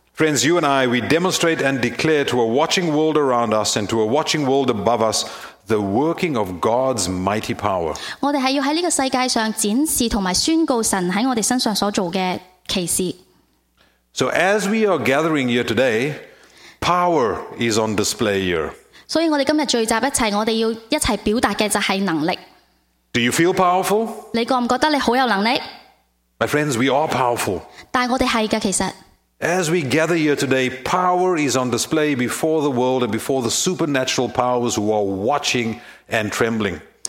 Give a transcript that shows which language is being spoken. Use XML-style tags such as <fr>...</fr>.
<en>Friends, you and I, we demonstrate and declare to a watching world around us and to a watching world above us the working of God's mighty power.</en> <zh>我们是要在这个世界上展示和宣告神在我们身上所做的奇事。</zh> <en>So as we are gathering here today, power is on display here.</en> <zh>所以我们今天聚集一起，我们要一起表达的就是能力。</zh> <en>Do you feel powerful?</en> <zh>你觉不觉得你很有能力？</zh> <en>My friends, we are powerful.</en> <zh>但我们是的，其实。</zh> <en>As we gather here today, power is on display before the world and before the supernatural powers who are watching and trembling.</en>